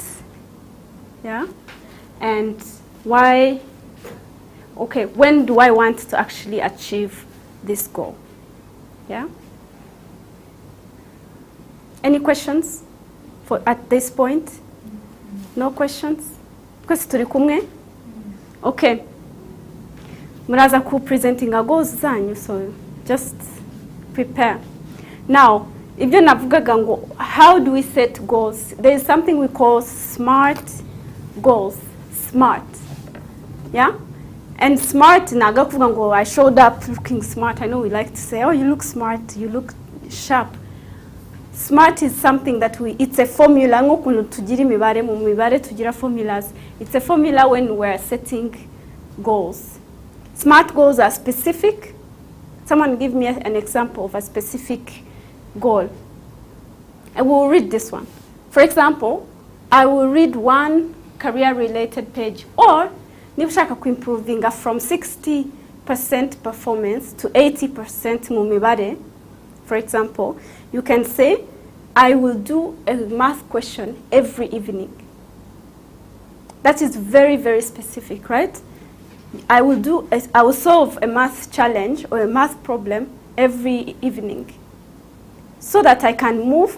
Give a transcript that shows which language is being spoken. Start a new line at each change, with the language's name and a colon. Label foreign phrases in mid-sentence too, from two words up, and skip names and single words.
English: Yeah? And why, okay, when do I want to actually achieve this goal? Yeah? Any questions at this point? No questions?
Kinyarwanda: Kwese turi kumwe?
English: Okay.
Kinyarwanda: Muraza ku
English: presenting goals zanyu, so just prepare. Now,
Kinyarwanda: ibyo navugaga ngo,
English: how do we set goals? There is something we call SMART goals. SMART. Yeah? And SMART,
Kinyarwanda: naga kuvuga ngo
English: I showed up looking smart. I know we like to say, oh, you look smart, you look sharp. SMART is something that it's a formula.
Kinyarwanda: Ngokuntu tugira imibare, mu mibare tugira formulas.
English: It's a formula when we're setting goals. SMART goals are specific. Someone give me an example of a specific goal. I will read this one. For example, I will read one career-related page, or nibushaka improving from 60% performance to 80%
Kinyarwanda: mu mibare.
English: For example, you can say, I will do a math question every evening. That is very, very specific, right? I will solve a math challenge or a math problem every evening, so that I can move.